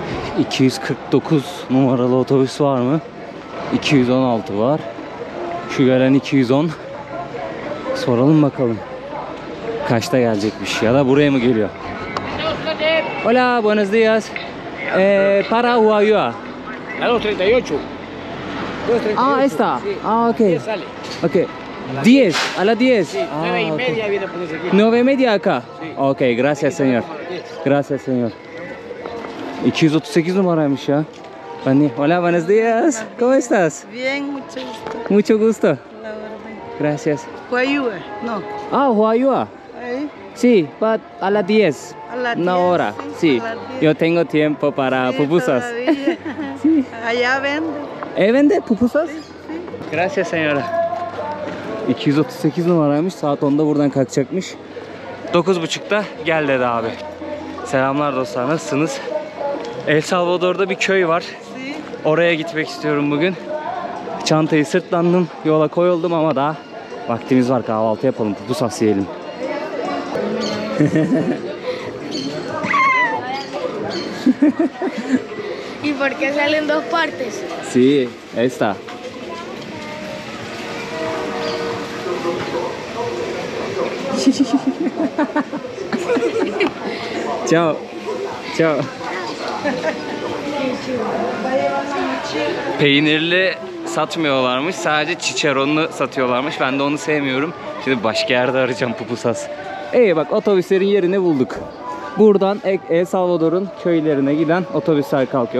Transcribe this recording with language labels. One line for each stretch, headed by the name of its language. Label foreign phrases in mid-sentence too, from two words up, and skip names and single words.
Turkish: 249 numaralı otobüs var mı? 216 var. Şu gelen 210. Soralım bakalım. Kaçta gelecekmiş ya da buraya mı geliyor?
Spanish: Hola, buenos días. Para Huayua. La 238. Ah, esta. Ah, ok. 10 sale. Ok. 10, a las 10. Sí, 9:30 viene a ponerse aquí. 9:30 acá. Sí. Ok, gracias señor. Gracias señor. 238
Turkish: numaraymış ya.
Spanish: Hola, buenos días. ¿Cómo estás? Bien, mucho gusto. Mucho gusto. La verdad. Gracias. Huayúa, no. Ah, Huayua. Ahí, Sí, but a las 10. a las Una 10, hora. sí, Sí. a las 10. Yo tengo tiempo para Sí, pupusas. todavía. Sí. Allá vende. ¿Vende pupusas? Sí. Gracias señora.
Turkish: 238 numaraymış. Saat 10'da buradan kalkacakmış. 9.30'da gel dedi abi. Selamlar dostlar, nasılsınız? El Salvador'da bir köy var.
Spanish: Sí.
Turkish: Oraya gitmek istiyorum bugün. Çantayı sırtlandım, yola koyuldum ama daha vaktimiz var, kahvaltı yapalım, pupusas yiyelim.
Spanish: ¿Y por qué salen dos partes? Sí, esta. Ciao. Ciao.
Turkish: Peynirli satmıyorlarmış. Sadece çiçeronlu satıyorlarmış. Ben de onu sevmiyorum. Şimdi başka yerde arayacağım pupusas. Bak otobüslerin yerini bulduk. Buradan El Salvador'un köylerine giden otobüsler kalkıyor.